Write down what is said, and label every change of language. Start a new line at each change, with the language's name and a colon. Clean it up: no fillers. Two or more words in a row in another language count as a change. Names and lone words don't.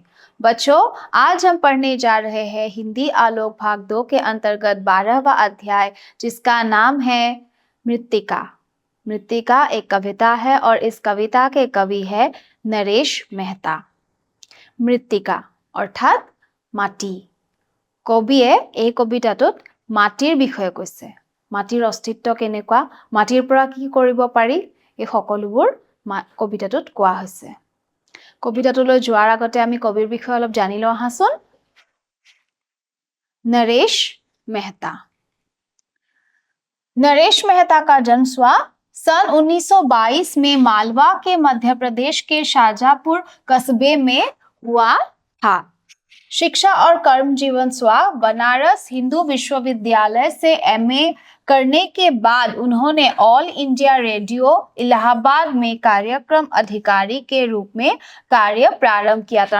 Hindi: बच्चों, आज हम पढ़ने जा रहे हैं हिंदी आलोक भाग 2 के अंतर्गत 12वां अध्याय, जिसका नाम है मृत्तिका। मृत्तिका एक कविता है और इस कविता के कवि है नरेश मेहता। मृत्तिका अर्थात माटी।
Assamese: कविये এই কবিতাটোত মাটিৰ বিষয়ে কৈছে। মাটিৰ অস্তিত্ব কেনেকুৱা, মাটিৰ পৰা কি কৰিব পাৰি, এই সকলোবোৰ কবিতাটোত কোৱা হৈছে। কবিতাটোলৈ যোৱাৰ আগতে আমি কবিৰ বিষয়ে অলপ জানি লওঁ আহাচোন।
Hindi: नरेश मेहता। नरेश मेहता का जन्म सन 1922 में मालवा के मध्य प्रदेश के शाहजहांपुर कस्बे में हुआ था। शिक्षा और कर्म जीवन बनारस हिंदू विश्वविद्यालय से एमए करने के बाद उन्होंने ऑल इंडिया रेडियो इलाहाबाद में कार्यक्रम अधिकारी के रूप में कार्य प्रारंभ किया था।